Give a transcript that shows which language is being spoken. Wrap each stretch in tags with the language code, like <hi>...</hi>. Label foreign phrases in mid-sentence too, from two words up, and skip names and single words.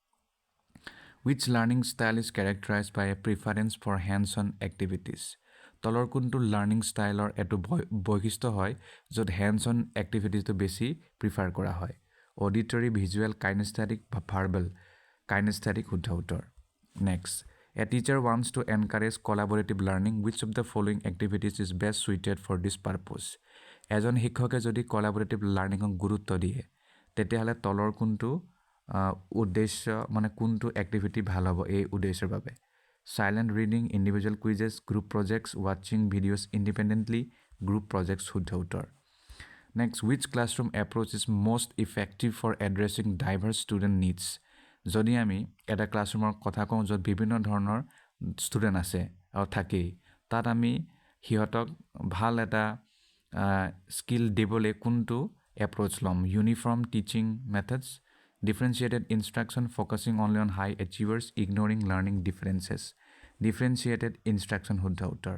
<en>Which learning style is characterized by a preference for hands-on activities?</en> <as>তলৰ কোনটো</as> <en>learning styleৰ</en> <as>এটো বৈশিষ্ট্য হয় য'ত</as> <en>hands-on activities-টো</en> <as>বেছি প্ৰিফাৰ কৰা হয়?</as> <en>Auditory, visual, kinesthetic বা verbal?</en> <as>Kinesthetic শুদ্ধ উত্তৰ.</as> <en>Next, a teacher wants to encourage collaborative learning. Which of the following activities is best suited for this purpose?</en> <as>এজন শিক্ষকে যদি</as> <en>collaborative learning</en> <as>গুৰুত্ব দিয়ে তেতিয়াহ'লে তলৰ কোনটো উদ্দেশ্য মানে কোনটো এক্টিভিটি ভাল হ'ব এই উদ্দেশ্যৰ বাবে?</as> <en>Silent reading, individual quizzes, group projects, watching videos independently, group projects</en> <as>শুদ্ধ উত্তৰ.</as> <en>Next, which classroom approach is most effective for addressing diverse student needs?</en> <as>যদি আমি এটা ক্লাছৰুমৰ কথা কওঁ য'ত বিভিন্ন ধৰণৰ ষ্টুডেণ্ট আছে আৰু থাকেই তাত আমি সিহঁতক ভাল এটা স্কিল দিবলৈ কোনটো এপ্ৰ'চ ল'ম?</as> <en>uniform teaching methods, differentiated instruction, focusing only on high achievers, ignoring learning differences, differentiated instruction</en> <as>শুদ্ধ উত্তৰ.</as>